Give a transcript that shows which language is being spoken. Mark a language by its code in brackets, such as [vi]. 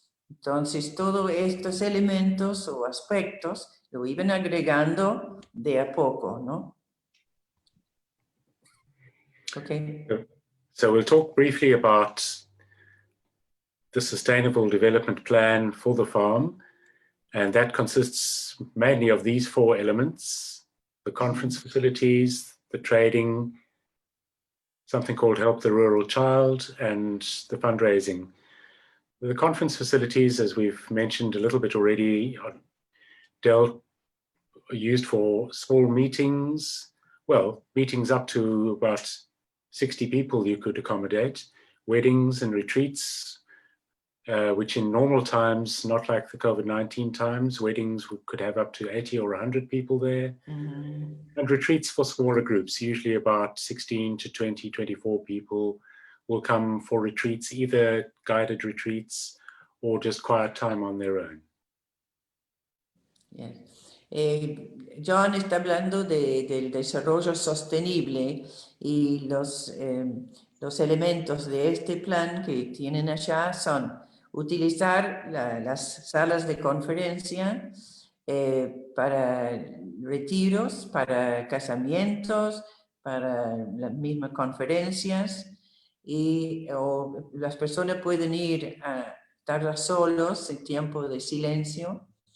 [es] Entonces, todos estos elementos o aspectos lo iban agregando de a poco, ¿no? [en] Okay. So we'll talk briefly about the Sustainable Development Plan for the farm, and that consists mainly of these 4 elements: the conference facilities, the trading, something called Help the Rural Child, and the fundraising. The conference facilities, as we've mentioned a little bit already, are used for small meetings, well, meetings up to about 60 people you could accommodate, weddings and retreats, which in normal times, not like the COVID-19 times, weddings could have up to 80 or 100 people there, and retreats for smaller groups, usually about 16 to 20, 24 people will come for retreats, either guided retreats or just quiet time on their own. Yes. [es] John está hablando del desarrollo sostenible y los elementos de este plan que tienen allá son utilizar las salas de conferencia para retiros, para casamientos, para las mismas conferencias, o las personas pueden ir a estar solos en tiempo de silencio.